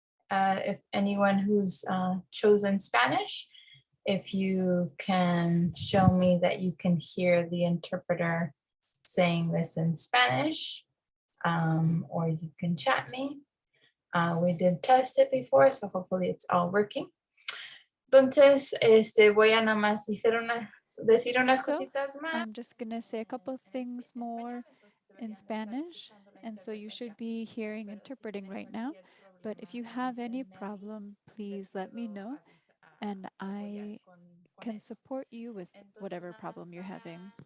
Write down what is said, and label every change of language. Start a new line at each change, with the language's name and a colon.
English: If anyone who's chosen Spanish, if you can show me that you can hear the interpreter saying this in Spanish, or you can chat me. We did test it before, so hopefully it's all working.
Spanish: Entonces, voy a nada más decir unas cositas más.
English: I'm just going to say a couple things more in Spanish, and so you should be hearing interpreting right now. But if you have any problem, please let me know, and I can support you with whatever problem you're having.